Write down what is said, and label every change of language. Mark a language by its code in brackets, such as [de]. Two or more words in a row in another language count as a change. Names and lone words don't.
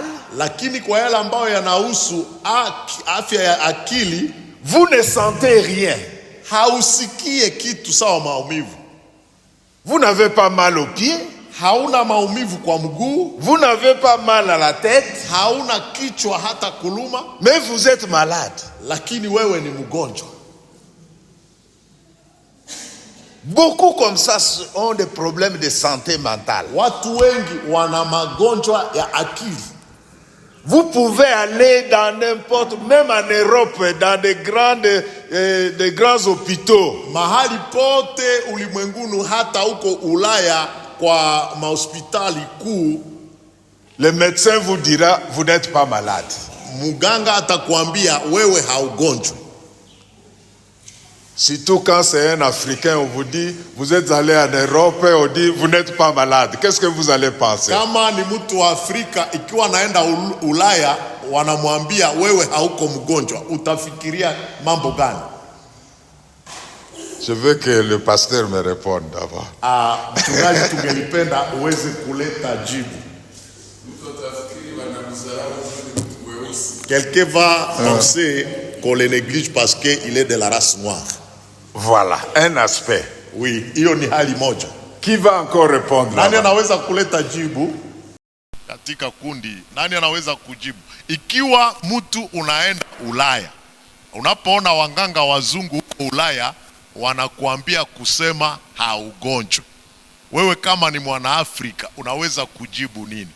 [sw] lakini kwa yale ambayo yanahusu afya ya akili, [fr] vous ne sentez rien. [sw] Hausikie kitu sawa maumivu. [fr] Vous n'avez pas mal aux pieds, [sw] hauna maumivu kwa mguu, [fr] vous n'avez pas mal à la tête, [sw] hauna kichwa hata kuluma, [fr] mais vous êtes malade. [sw] Lakini wewe ni mgonjwa. [fr] Beaucoup comme ça ont des problèmes de santé mentale. [sw] Watu wengi wana magonjwa ya akili. [fr] Vous pouvez aller dans n'importe, même en Europe, dans des grands hôpitaux. [sw] Mahali pote ulimwenguni, hata huko Ulaya kwa mahospitali kuu, [fr] le médecin vous dira vous n'êtes pas malade. [sw] Muganga atakwambia wewe haugonjwa. [fr] Surtout quand c'est un Africain, on vous dit vous êtes allé en Europe, on dit vous n'êtes pas malade. Qu'est-ce que vous allez penser? [sw] Kama ni mtu wa Afrika ikiwa naenda Ulaya wanamwambia wewe hauko mgonjwa, utafikiria mambo gani? [fr] Je veux que le pasteur me réponde d'abord. [sw] Mchungaji, tungelipenda uweze kuleta jibu. [fr] Quelqu'un va penser qu'on le néglige parce qu'il est de la race noire. Voilà, un aspect. Oui, [sw] hiyo ni hali moja. [fr] Qui va encore répondre? [sw] Nani anaweza kuleta jibu? Katika kundi, nani anaweza kujibu? Ikiwa mtu unaenda Ulaya, unapoona wanganga wazungu huko Ulaya wanakuambia kusema haugonjwa, wewe kama ni Mwanaafrika unaweza kujibu nini?